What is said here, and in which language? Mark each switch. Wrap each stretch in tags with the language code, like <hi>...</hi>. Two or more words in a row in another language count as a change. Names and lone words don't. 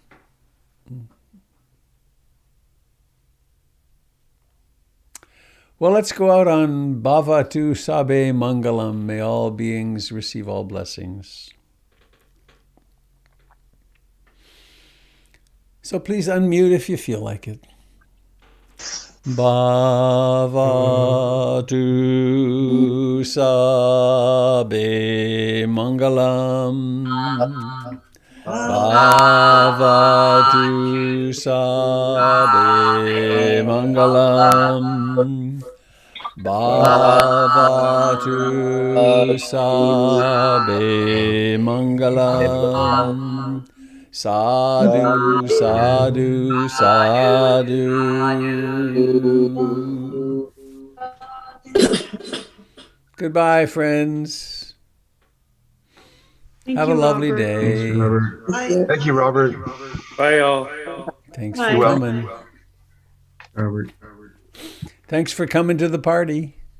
<en>Well, let's go out on</en> <pi>Bhavatu Sabe Mangalam.</pi> <en>May all beings receive all blessings. So please unmute if you feel like it.</en> <pi>Bhavatu Sabe Mangalam. Bhavatu Sabe Mangalam. Bhavatu Sabe Mangalam. Sadhu, sadhu, sadhu.</pi> <en>Goodbye, friends. Have a lovely day. Thank you, Robert. Bye, all. Thanks Bye. for coming. Robert. Thanks for coming to the party.</en>